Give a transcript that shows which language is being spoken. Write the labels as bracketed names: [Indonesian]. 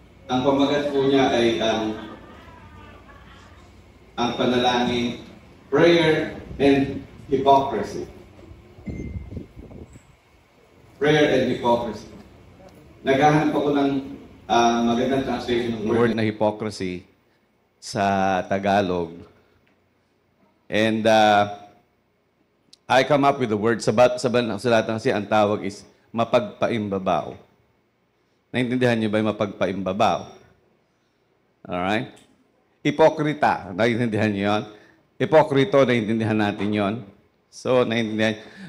[Filipino] Ang pamagat po niya ay ang panalangin, [English] prayer and hypocrisy. Prayer and hypocrisy. [Filipino] Naghahanap ako ng magandang translation ng word na hypocrisy sa Tagalog. [English] And I come up with the word. [Filipino] Sa balatan kasi ang tawag is mapagpaimbabaw. Naintindihan niyo ba yung mapagpaimbabaw? Alright? Hipokrita. Naintindihan niyo yun? Hipokrito, naintindihan natin yon. So, naintindihan.